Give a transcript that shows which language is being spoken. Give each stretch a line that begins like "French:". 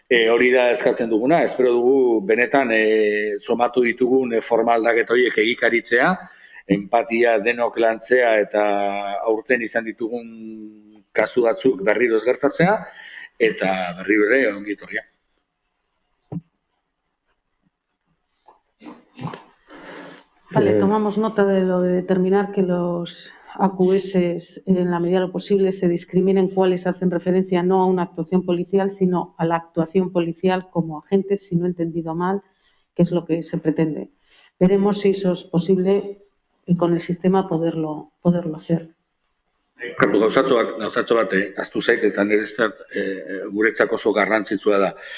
Basque: Hori da eskatzen duguna, espero dugu benetan somatu ditugun forma aldaket horiek egikaritzea, empatia denok lantzea eta aurten izan ditugun kasu batzuk berriro ez gertatzea, eta berriro ere ongi etorria.
Spanish: Vale, tomamos nota de lo de determinar que los AQS, en la medida de lo posible, se discriminen cuáles hacen referencia no a una actuación policial, sino a la actuación policial como agentes, si no he entendido mal, que es lo que se pretende. Veremos si eso es posible con el sistema poderlo hacer.
Basque: Gauzatxo bat, aztu zait, eta niretzat guretzako oso garrantzitsua da.